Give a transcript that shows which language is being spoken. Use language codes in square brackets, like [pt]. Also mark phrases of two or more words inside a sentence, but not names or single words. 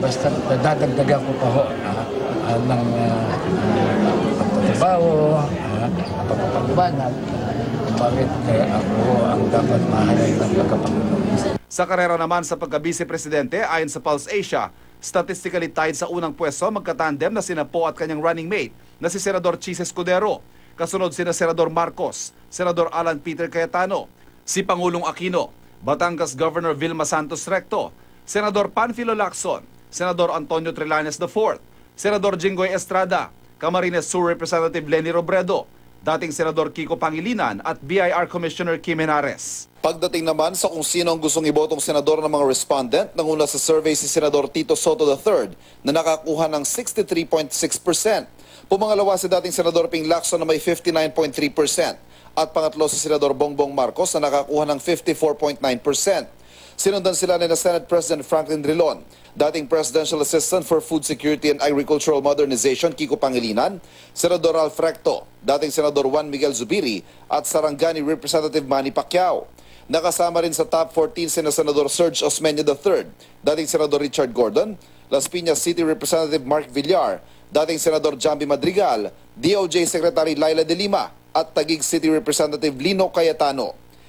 [tl] Basta dadagdagan ko pa ho ng pagtatrabaho, pagpapaliwanag, bakit ako ang dapat mahalay ng pagkapangulo. Sa karera naman sa pagka-vice-presidente, ayon sa Pulse Asia, [en] statistically tied [tl] sa unang pwesto magkatandem na sina Poe at kanyang [en] running mate [tl] na si Senador Chis Escudero. Kasunod sina Senador Marcos, Senador Alan Peter Cayetano, si Pangulong Aquino, Batangas Governor Vilma Santos Recto, Senador Panfilo Lacson, Senador Antonio Trillanes IV, Senador Jinggoy Estrada, Camarines Sur Representative Leni Robredo, dating Senador Kiko Pangilinan at BIR Commissioner Kim Henares. Pagdating naman sa kung sino ang gustong ibotong senador ng mga respondent, nanguna sa survey si Senador Tito Soto III na nakakuha ng 63.6%. Pumangalawa si dating Senador Ping Lacson na may 59.3% at pangatlo si Senador Bongbong Marcos na nakakuha ng 54.9%. Sinundan sila ni Senate President Franklin Drilon, dating [en] Presidential Assistant for Food Security and Agricultural Modernization [tl] Kiko Pangilinan, Senador Ralph Recto, dating Senador Juan Miguel Zubiri at Sarangani Representative Manny Pacquiao. Nakasama rin sa top 14 sina Senador Serge Osmeña III, dating Senador Richard Gordon, Las Piñas City Representative Mark Villar, dating Senador Jambi Madrigal, DOJ Secretary Laila De Lima at Taguig City Representative Lino Cayetano.